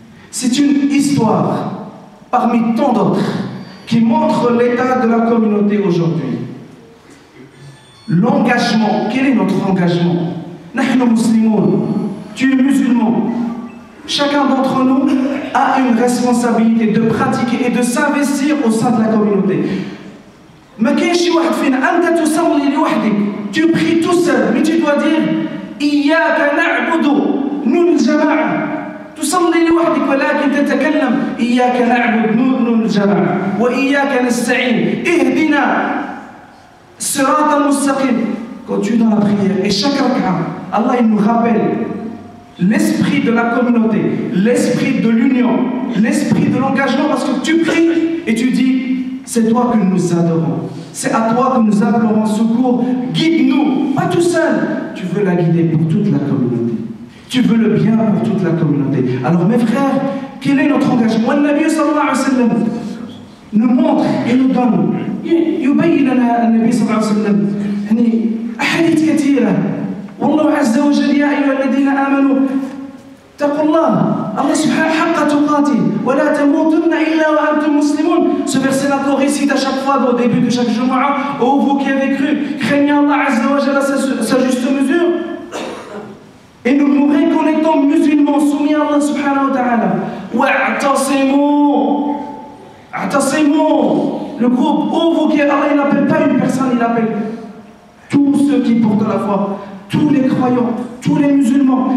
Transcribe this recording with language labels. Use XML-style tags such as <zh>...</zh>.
<fr>C'est une histoire parmi tant d'autres qui montre l'état de la communauté aujourd'hui. L'engagement, quel est notre engagement?</fr> <ar>Nahnu muslimoun,</ar> <fr>tu es musulman. Chacun d'entre nous a une responsabilité de pratiquer et de s'investir au sein de la communauté.</fr> <ar>ما كاينش شي واحد فينا أنت تصلي لوحدك،</ar> <fr>tu pries tout seul, mais tu dois dire</fr> <ar>إياك نعبد، نون الجماعة. تصلي لوحدك ولكن تتكلم إياك نعبد، نون الجماعة، وإياك نستعين، اهدنا الصراط المستقيم.</ar> <fr>Quand tu es dans la prière et chaque rak'a, Allah il nous rappelle l'esprit de la communauté, l'esprit de l'union, l'esprit de l'engagement, parce que tu pries et tu dis c'est toi que nous adorons, c'est à toi que nous implorons secours, guide-nous, pas tout seul, tu veux la guider pour toute la communauté, tu veux le bien pour toute la communauté. Alors mes frères, quel est notre engagement? Le Nabi sallallahu alayhi wa sallam nous montre et nous donne,</fr> <ar>يبين لنا النبي صلى الله عليه وسلم يعني أحاديث كثيرة. والله عز وجل يا أيها الذين آمنوا اتقوا الله سبحانه حق تقاته ولا تموتن إلا وأنتم مسلمون.</ar> <fr>Ce verset là qu'on récite à chaque fois au début de chaque Jumu'ah. Oh vous qui avez cru, craignez Allah Azza wa Jalla sa juste mesure et nous mourir qu'en étant musulmans soumis à Allah subhanahu wa ta'ala. Wa'tasimu, le groupe, vous qui Allah, il n'appelle pas une personne, il appelle tous ceux qui portent la foi, tous les croyants, tous les musulmans.</fr>